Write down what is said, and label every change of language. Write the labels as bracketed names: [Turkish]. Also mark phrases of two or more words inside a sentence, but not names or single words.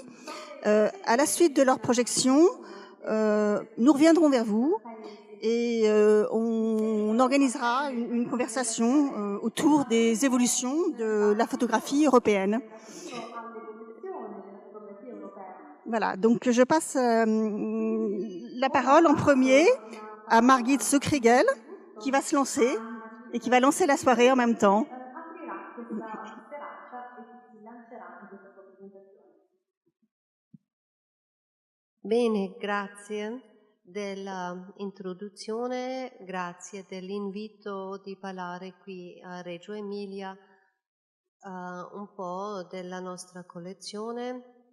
[French] À la suite de leur projection, nous reviendrons vers vous et on organisera une conversation autour des évolutions de la photographie européenne. Voilà, donc je passe la parole en premier à Margit Zuckriegel, qui va se lancer et qui va lancer la soirée en même temps. [Italian] Bene, grazie dell'introduzione, grazie dell'invito di parlare qui a Reggio Emilia un po' della nostra collezione